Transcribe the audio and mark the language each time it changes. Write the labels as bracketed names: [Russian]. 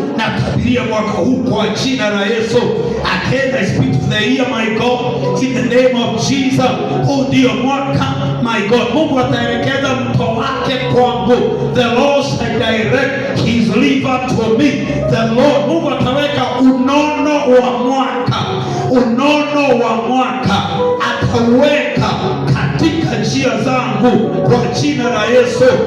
[Swahili] Natabiria mwaka huu kwa jina la Yesu. [English] Again I speak to the year, my God, in the name of Jesus. [Swahili] Huu ndio mwaka, [English] my God. [Swahili] Mungu ataelekeza mto wake kwangu. [English] The Lord shall direct his river to me. The Lord, [Swahili] Mungu ataweka unono wa mwaka, unono wa mwaka ataweka katika njia zangu kwa jina la Yesu.